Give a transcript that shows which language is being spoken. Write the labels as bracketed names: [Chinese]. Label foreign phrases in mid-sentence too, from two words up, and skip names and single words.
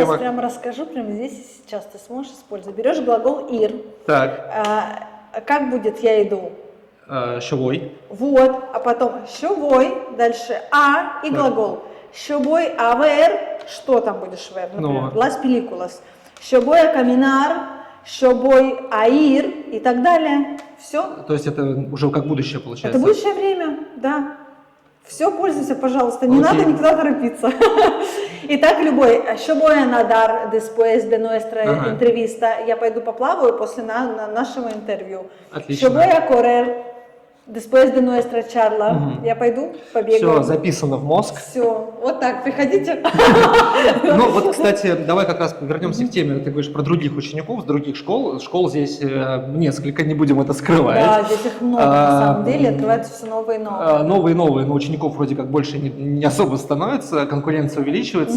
[Russian] Я сейчас прямо расскажу, прямо здесь и сейчас ты сможешь использовать. Берешь глагол «ир». Так. Как будет «я иду»? Шовой. Вот, а потом «шовой», дальше «а» и глагол. [Spanish] «voy a ver», [Russian] что там будешь ver, например, [Spanish] «las películas». «voy a caminar», «voy a ir» [Russian] и так далее. Все. То есть это уже как будущее получается? Это будущее время, да. Все, пользуйся, пожалуйста, не надо никуда торопиться. Итак, любой, что [Spanish] voy a nadar después de nuestra entrevista? [Russian] Я пойду поплаваю после нашего интервью. Отлично. Что [Spanish] voy a correr después de nuestra charla? [Russian] Я пойду побегаю. Все записано в мозг. Все, вот так, приходите. Ну вот, кстати, давай как раз вернемся к теме. Ты говоришь про других учеников с других школ. Школ здесь несколько, не будем это скрывать. Да, здесь их много, на самом деле, открываются все новые и новые. Новые и новые, но учеников вроде как больше не особо становится, конкуренция увеличивается.